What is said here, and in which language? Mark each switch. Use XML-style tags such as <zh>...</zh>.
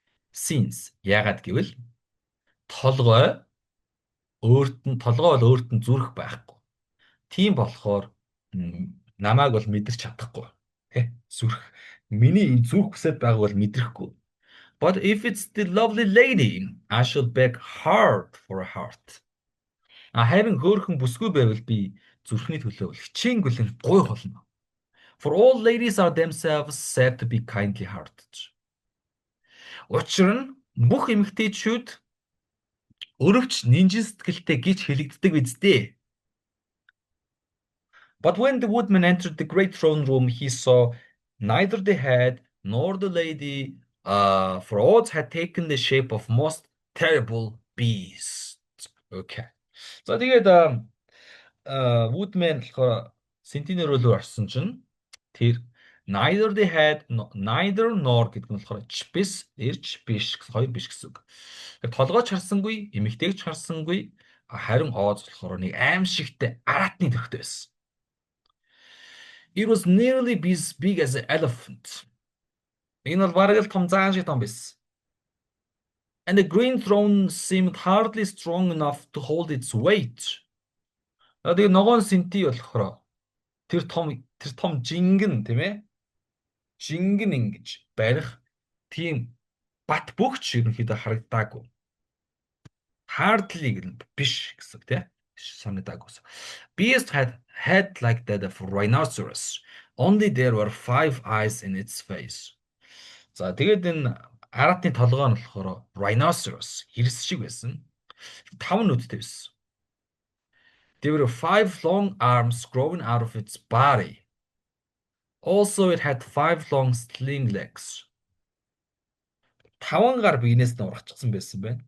<mn>Since яагаад гэвэл толгой бол өөрт нь зүрх байхгүй. Тийм болохоор намайг бол мэдэрч чадахгүй. Зүрх миний зүрх хүсэж байгааг бол мэдрэхгүй.</mn> <en>But if it's the lovely lady, I should beg hard for a heart.</en> <mn>Харин хөөрхөн бүсгүй байвал би зүрхний төлөө хичээнгүлэн гуй болно.</mn> <en>For all ladies are themselves said to be kindly hearted.</en> <mn>Учир нь бүх эмэгтэйчүүд өрөвч нинжин сэтгэлтэй гэж хэлэгддэг биз дээ.</mn> <en>But when the woodman entered the great throne room, he saw neither the head nor the lady, for Oz had taken the shape of most terrible beast. Okay.</en> <mn>За тэгээд woodman болохоор Sentinel руу орсон чинь тэр</mn> <en>neither the head neither nor</en> <mn>гэдэг нь болохоор биш, эрч биш, хоёр биш гэсэн үг. Толгойч харсангүй, эмэгтэйгч харсангүй, харин Oz болохоор нэг аимшигтай аратны төрхтэй байсан.</mn> <en>It was nearly as big as an elephant.</en> <mn>Энэ бол бараг л том заан шиг том байсан.</mn> <en>And the green throne seemed hardly strong enough to hold its weight.</en> <mn>Тэгээ ногоон синти болохоор тэр том жингэн тийм ээ. Жингэн ингэж барих тийм бат бөгч ерөнхийдөө харагдаагүй. Hardly биш гэсэн тийм санагдаагүй.</mn> <en>Beast had like that of rhinoceros. Only there were 5 eyes in its face.</en> <mn>За тэгээд энэ аратны толгой нь болохоор rhinoceros хэрс шиг байсан. 5 нүдтэй байсан.</mn> <en>There were 5 long arms growing out of its body. Also it had 5 long sling legs.</en> <mn>5 гар биенээс нь ургачихсан байсан байна.</mn>